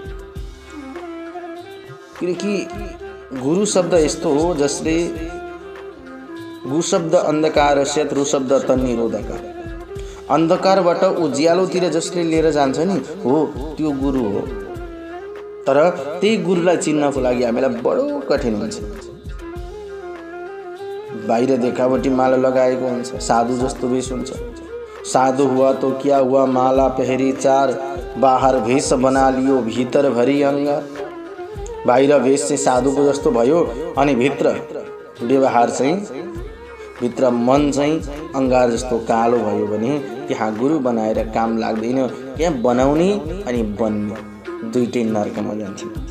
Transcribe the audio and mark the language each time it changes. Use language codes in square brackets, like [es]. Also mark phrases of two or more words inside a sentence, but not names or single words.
[ne] किनकि गुरु शब्द यस्तो हो जसले गु शब्द अन्धकारस्य रु शब्द तन्निरोधक, अन्धकारबाट उज्यालोतिर जसले लिएर जान्छ नि हो त्यो गुरु हो। तर त्यही गुरुलाई चिन्नको लागि हामीलाई बडो कठिन हुन्छ। बाहिर देखावटी माला लगाएको हुन्छ, साधु जस्तो वेश हुन्छ। [hi] साधु हुआ तो क्या हुआ, माला पहरी 4, बाहर भेष बना लियो भीतर भरी अङ्ग। [ne] बाहिर भेष चाहिँ साधुको जस्तो भयो अनि भित्र व्यवहार चाहिँ भित्र मन चाहिँ अङ्गार जस्तो कालो भयो भने त्यहाँ गुरु बनाएर काम लाग्दैन। त्यहाँ बनाउने अनि बन्ने दुईटै नर्कमा जान्छ।